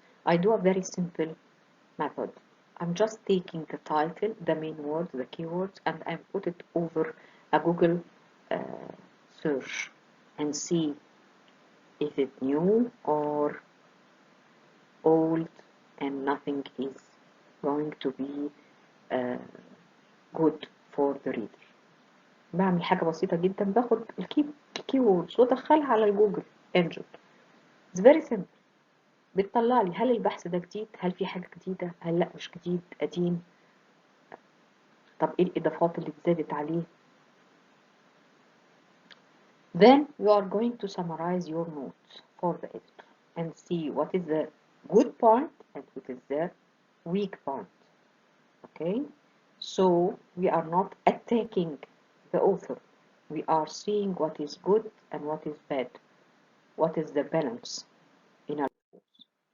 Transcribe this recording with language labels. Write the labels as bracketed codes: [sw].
[en] I do a very simple method. I'm just taking the title, the main words, the keywords, and I put it over a Google search and see, is it new or old, and nothing is going to be uh, good for the reader. [ar] بعمل حاجة بسيطة جدا، باخد الكيوردز وادخلها على الجوجل انجن. [en] It's very simple. [ar] بتطلع لي هل البحث ده جديد، هل في حاجة جديدة، هل لا مش جديد، قديم، طب ايه الإضافات اللي اتزادت عليه. [en] Then you are going to summarize your notes for the editor and see what is the good part and what is the weak part. Okay, so we are not attacking the author, we are seeing what is good and what is bad, what is the balance in our course.